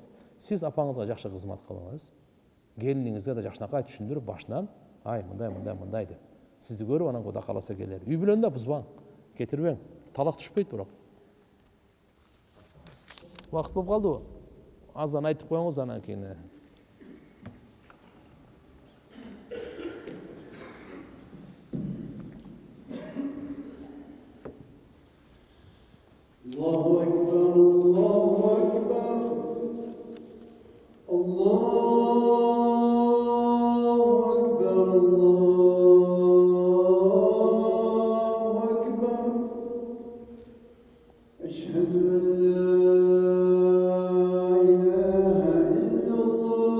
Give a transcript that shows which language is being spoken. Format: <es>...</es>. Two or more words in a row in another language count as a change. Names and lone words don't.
<ky>Сиз апаңызга жакшы кызмат кылыңыз. Келиниңизге да жакшынакай түшүндүрүп башынан, ай, мындай деп. Сизди көрүп анан Кудай кааласа келер. Үй бүлөнү да бузбаң, кетирбең. Талак түшпөйт бирок. Вакыт болуп калдыбы? Аздан айтып коюңуз анан кийин.</ky> <ar>الله أكبر، الله أكبر، الله أكبر، الله أكبر. أشهد أن لا إله إلا الله.</ar>